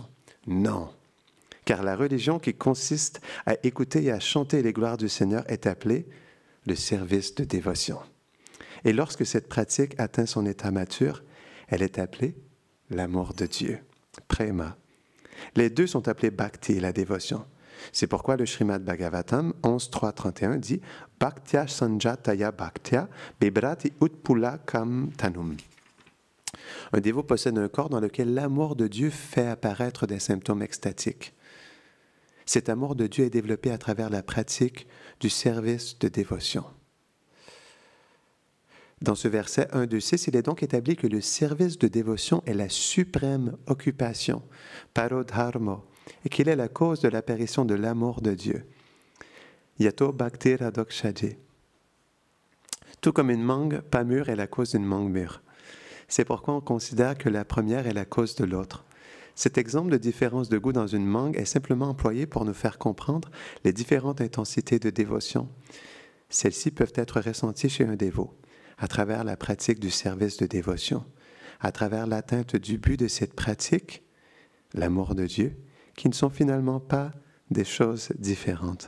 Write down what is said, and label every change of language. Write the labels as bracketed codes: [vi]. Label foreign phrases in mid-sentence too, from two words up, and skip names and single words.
[fr] Non, car la religion qui consiste à écouter et à chanter les gloires du Seigneur est appelée le service de dévotion. Et lorsque cette pratique atteint son état mature, elle est appelée l'amour de Dieu, prema. Les deux sont appelés bhakti, la dévotion. C'est pourquoi le Srimad Bhagavatam 11.3.31 dit « [sa] Bhaktya sanjataya bhaktya bibrati utpula kam tanum ». [fr] Un dévot possède un corps dans lequel l'amour de Dieu fait apparaître des symptômes extatiques. Cet amour de Dieu est développé à travers la pratique du service de dévotion. Dans ce verset 1, 2, 6, il est donc établi que le service de dévotion est la suprême occupation, parodharma, et qu'il est la cause de l'apparition de l'amour de Dieu. [sa] Yato bhakti radokshaji. [fr] Tout comme une mangue pas mûre est la cause d'une mangue mûre. C'est pourquoi on considère que la première est la cause de l'autre. Cet exemple de différence de goût dans une mangue est simplement employé pour nous faire comprendre les différentes intensités de dévotion. Celles-ci peuvent être ressenties chez un dévot, à travers la pratique du service de dévotion, à travers l'atteinte du but de cette pratique, l'amour de Dieu, qui ne sont finalement pas des choses différentes.